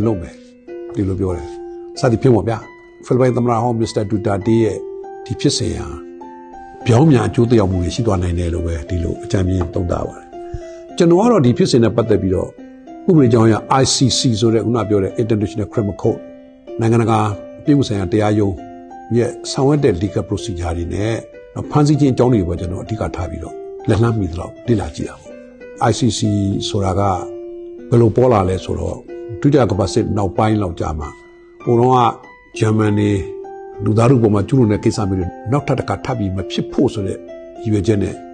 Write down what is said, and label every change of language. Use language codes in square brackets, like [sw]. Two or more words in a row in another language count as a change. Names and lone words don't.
[my] လုပ်မယ်ဒီလိုပြောတယ်စသည်ဖြင့်ပေါ့ဗျာဖိလစ်ပိုင်သမ္မတဟောင်းမစ္စတာဒူတာတေရဲ့ဒီဖြစ်စဉ်ဟာပြောင်းပြန်အကျိုးသက်ရောက်မှုတွေရှိသွားနိုင်တယ်လို့ပဲဒီ လိုအကြံဉာဏ်သုံးသပ်ပါတယ်ကျွန်တော်ကတော့ဒီဖြစ်စဉ်နဲ့ပတ်သက်ပြီးတော့ဥပဒေကြောင်းအရ ICC ဆိုတဲ့ခုနပြောတဲ့ [en] International Criminal Court [my] နိုင်ငံတကာပြည်မှုဆိုင်ရာတရားရုံးရဲ့ဆောင်ရွက်တဲ့ [en] legal procedure [my] တွေနဲ့ဖမ်းဆီးခြင်းအကြောင်းတွေပေါ်ကျွန်တော်အဓိကထားပြီးတော့လက်လှမ်းမိသလောက်လေ့လာကြည့်တာပေါ့ ICC ဆိုတာကဘယ်လိုပေါ်လာလဲဆိုတော့ဒုတိယကမ္ဘာစစ်နောက်ပိုင်းလောက်ကြာမှာဟိုတော့ကဂျာမနီလူသားတို့ပေါ်မှာကျူးလွန်တဲ့ကိစ္စမျိုးတွေနောက်ထပ်တစ်ခါထပ်ပြီးမဖြစ်ဖို့ဆိုတဲ့ရည်ရွယ်ချက်နဲ့